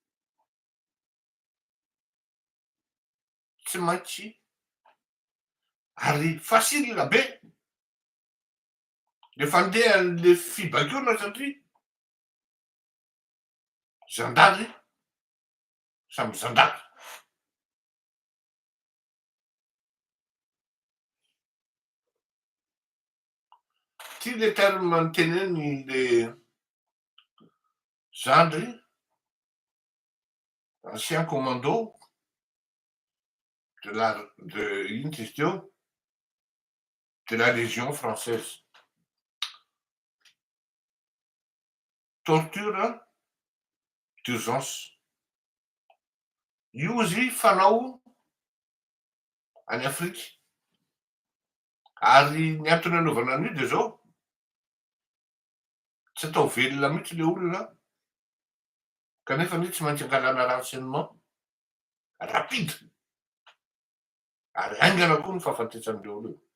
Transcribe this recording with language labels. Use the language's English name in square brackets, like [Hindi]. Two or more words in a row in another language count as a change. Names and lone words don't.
[Malagasy] Tsy maintsy ary facile be le fandeha an'le fibaikoana satria zandary samy zandary. Ty le terme nyteneny le zandry, [French] ancien commando de la Légion française. Torture d'urgence. [Malagasy] Io izy fanao any Afrika. Ary ny antony anaovana an'io de zao, tsy atao velona mihitsy le olona, kanefa ny tsy maintsy angalana [French] renseignement rapide [Malagasy] ary aingana koa ny fahafantesan'le olona.